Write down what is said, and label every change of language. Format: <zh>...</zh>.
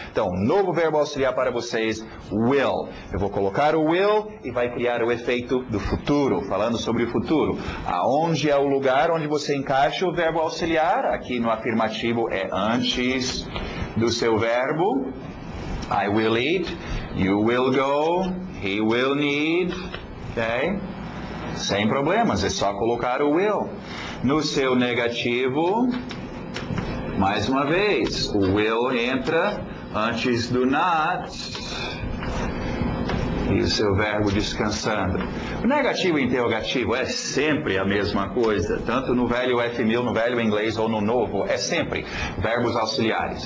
<pt>Então, novo verbo auxiliar para vocês, will. Eu vou colocar o will e vai criar o efeito do futuro, falando sobre o futuro. Aonde é o lugar onde você encaixa o verbo auxiliar? Aqui no afirmativo é antes do seu verbo.</pt> <en>I will eat, you will go, he will need.</en> <pt>Ok? Sem problemas, é só colocar o will. No seu negativo, mais uma vez, o will entra antes do not. E o seu verbo descansando. O negativo e interrogativo é sempre a mesma coisa, tanto no velho FMIL, no velho inglês ou no novo, é sempre verbos auxiliares.</pt>